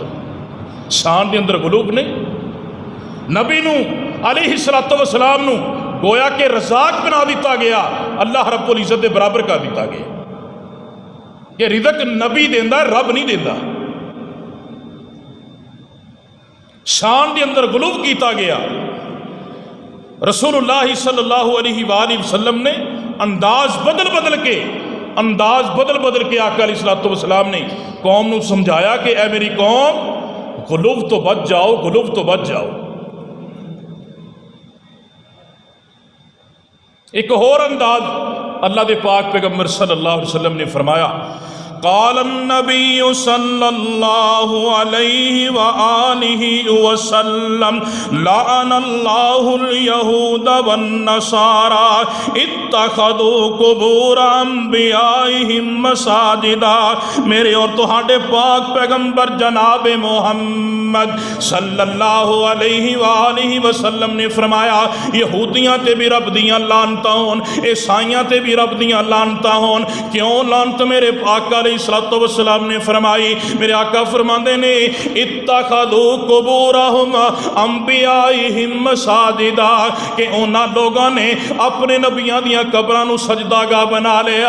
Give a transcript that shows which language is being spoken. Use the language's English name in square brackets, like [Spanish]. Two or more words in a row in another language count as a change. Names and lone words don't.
[Punjabi] شان دے اندر غلو نے نبی نوں علیہ الصلوٰۃ والسلام نوں گویا کہ رزاق بنا دتا گیا، اللہ رب العزت دے برابر کر دتا گیا کہ رزق نبی دیندا رب نہیں دیندا. شان دے اندر غلو کیتا گیا. رسول اللہ صلی اللہ علیہ وسلم نے انداز بدل کے آقا علیہ الصلوٰۃ والسلام نے قوم نوں سمجھایا کہ اے میری قوم غلو توں بچ جاؤ، غلو توں بچ جاؤ, गुलूब तो बच जाओ। اک ہور انداز اللہ دے پاک پیغمبر صلی اللہ علیہ وسلم نے فرمایا, [Arabic] قال النبي صلى الله عليه وآله وسلم لعن الله اليهود والنصارى اتخذوا قبور أنبيائهم مساجد. [Punjabi] میرے تے تہاڈے پاک پیغمبر جناب محمد صلی اللہ علیہ وآلہ وسلم نے فرمایا، یہودیاں تے وی رب دیاں لعنتاں ہون، عیسائیاں تے وی رب دیاں لعنتاں ہون, ईसाइयां ते भी रब दियां लानतां होन। کیوں لعنت میرے پاک علیہ الصلوٰۃ والسلام نے فرمائی? میرے آقا فرماندے نے [Arabic] اتخذوا قبورهم أنبيائهم مساجد, [Punjabi] کہ انہاں نے لوکاں نے اپنے نبیاں دیاں قبراں نوں سجدہ گاہ بنا لیا.